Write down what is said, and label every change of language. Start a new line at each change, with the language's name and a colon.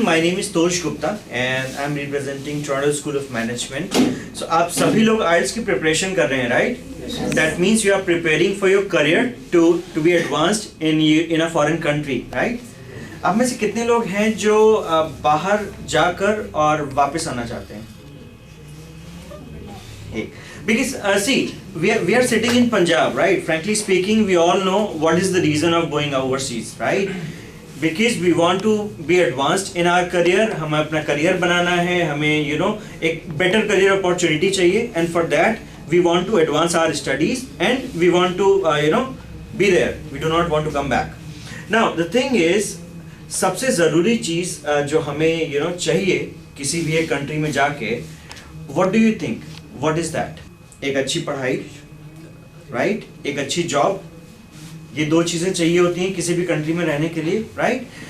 English: My name is Tosh Gupta and I'm representing Toronto School of Management.
Hindi: So आप सभी लोग IELTS की preparation कर रहे हैं, right?
English: Yes. That means you are preparing for your career to be advanced in a foreign country, right?
Hindi: आप में से कितने लोग हैं जो बाहर जाकर और वापस आना चाहते हैं?
English: Because see, we are sitting in Punjab, right? Frankly speaking, we all know what is the reason of going overseas, right? Because we want to be advanced in our career.
Hindi: हमें अपना career बनाना है, हमें एक better career opportunity चाहिए,
English: and for that we want to advance our studies and we want to be there. We do not want to come back. Now the thing is,
Hindi: सबसे ज़रूरी चीज़ जो हमें चाहिए किसी भी एक country में जाके,
English: what do you think? What is that?
Hindi: एक अच्छी पढ़ाई, राइट, एक अच्छी जॉब, ये दो चीज़ें चाहिए होती हैं किसी भी कंट्री में रहने के लिए, राइट।